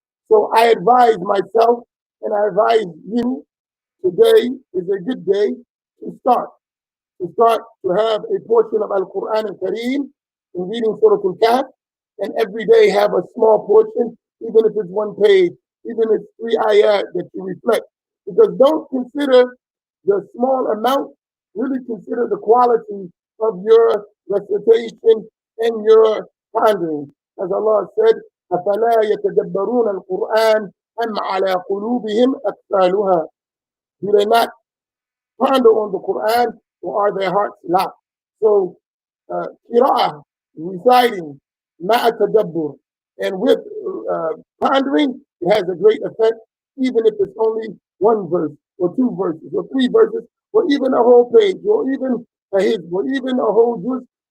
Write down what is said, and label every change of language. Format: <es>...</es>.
<en>So I advise myself and I advise you, today is a good day to start to have a portion of Al-Quran al-Kareem in reading Surah Al-Kahf, and every day have a small portion, even if it's one page, even if it's 3 ayat that you reflect. Because don't consider the small amount, really consider the quality of your recitation and your pondering. As Allah said,</en> <ar>أَفَلَا يَتَدَبَّرُونَ الْقُرْآنَ أَمْ عَلَى قُلُوبِهِمْ أَقْفَالُهَا.</ar> <en>Do they not ponder on the Quran, or are their hearts locked? So, qira'ah, reciting, ma'a tadabbur, and with pondering, it has a great effect, even if it's only one verse, or two verses, or three verses, or even a whole page, or even a hizb, or even a whole juz.</en>